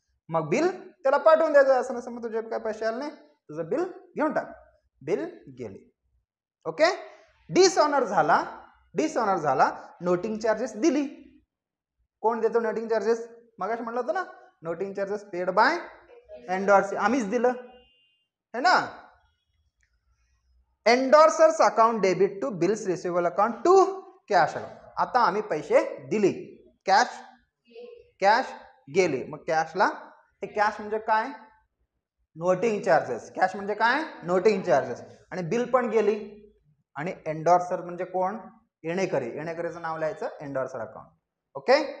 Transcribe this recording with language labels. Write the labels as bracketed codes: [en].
[mr] मग बिल त्याला पाठवून द्यायचं. असं नसं मग तुझे काय पैसे आले नाही, तुझं बिल घेऊन टाक, बिल गेले. ओके. डिसऑनर झाला, नोटिंग चार्जेस दिली. कोण देतो नोटिंग चार्जेस, मगाशी म्हटलं होतं ना, [en] noting charges paid by endorsee, [mr] आम्हीच दिलं, है ना. [en] Endorsers account debit to bills receivable account to cash account. [mr] आता आम्ही पैसे दिले, कॅश गेले. मग कॅशला, हे कॅश म्हणजे काय, नोटिंग चार्जेस. कॅश म्हणजे काय, नोटिंग चार्जेस. आणि बिल पण गेली. आणि एंडोर्सर म्हणजे कोण, येणेकरीचं नाव लिहायचं एंडोर्सर अकाउंट. ओके.